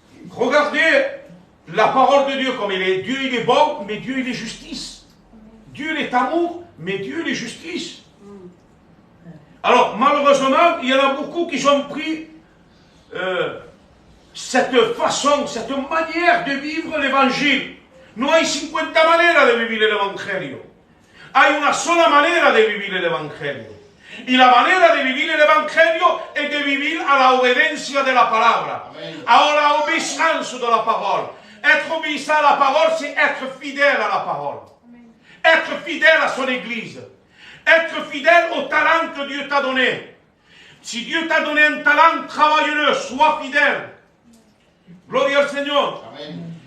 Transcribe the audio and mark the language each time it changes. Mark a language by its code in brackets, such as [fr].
[fr] Regardez la parole de Dieu comme elle est. Dieu, il est bon, mais Dieu, il est justice. Dieu, il est amour, mais Dieu, il est justice. Alors, malheureusement, il y en a beaucoup qui ont pris cette façon, cette manière de vivre l'évangile. [es] No hay 50 maneras de vivir el evangelio. Hay una sola manera de vivir el evangelio. Y la manera de vivir el evangelio es de vivir a la obediencia de la palabra. [fr] Amen. A la obéissance de la parole. Être obéissant à la parole, c'est être fidèle à la parole. Amen. Être fidèle à son église. Être fidèle au talent que Dieu t'a donné. Si Dieu t'a donné un talent, travaille-le, sois fidèle. Gloire au Seigneur. Amen.